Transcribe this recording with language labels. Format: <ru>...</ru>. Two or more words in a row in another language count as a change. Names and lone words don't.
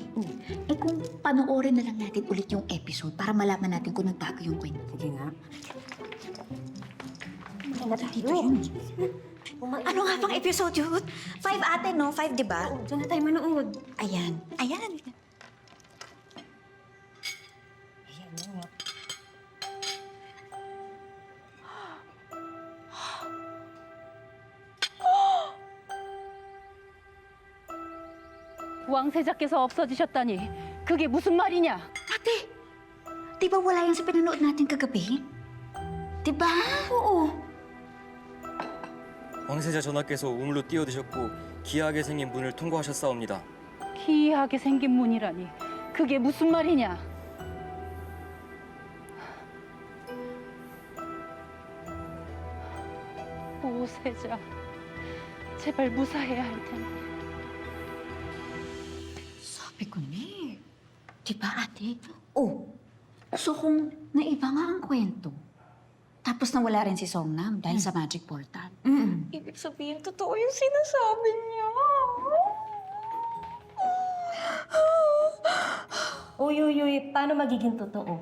<tl>Eh kung panoorin na lang natin ulit yung episode para malaman natin kung nagbago yung kwento. Sige nga. Dito yun. Ano nga pang episode yun? 5 ate, no? 5, di ba? Oo, dyan na tayo manood. Ayan. Ayan nga.</tl> <ko>왕세자께서 없어지셨다니 그게 무슨 말이냐?</ko> <tl>Ate, di ba wala yan sa pinanood natin kagabi? Di ba? Oo.</tl> <ko>왕세자 전하께서 우물로 뛰어드셨고 기이하게 생긴 문을 통과하셨사옵니다. 기이하게 생긴 문이라니 그게 무슨 말이냐? 보세자, 제발 무사해야 할 텐데.</ko> <tl>Sabi ko ni. Di ba, ate? Oh, so kung naiba nga ang kwento, tapos nawala rin si Songnam dahil sa</tl> <en>magic portal.</en> <tl>Ibig sabihin, totoo yung sinasabi niya. Uy, paano magiging totoo?</tl>